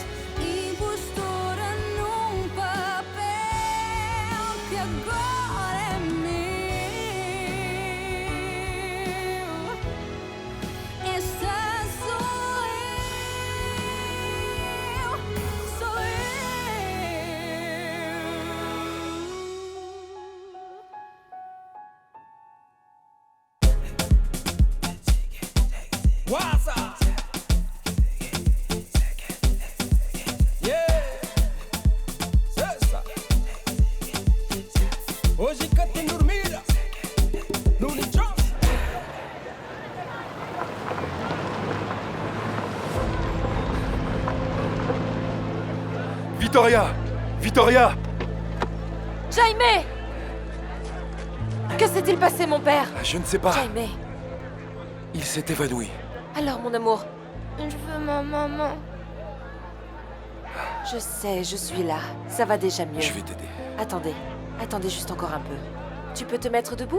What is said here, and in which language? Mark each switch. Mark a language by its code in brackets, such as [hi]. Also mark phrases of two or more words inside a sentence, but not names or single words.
[pt] Impostora num papel que agora é meu. Esta sou eu, sou eu. [en] What's up? Yeah, [pt] cessa. Hoje que tem dormida no lixão. Vittoria! Vittoria! Jaime! [fr] Que s'est-il passé, mon père? Je ne sais pas. Jaime. Il s'est évanoui. Alors, mon amour? Je veux ma maman. Je sais, je suis là. Ça va déjà mieux. Je vais t'aider. Attendez juste encore un peu. Tu peux te mettre debout?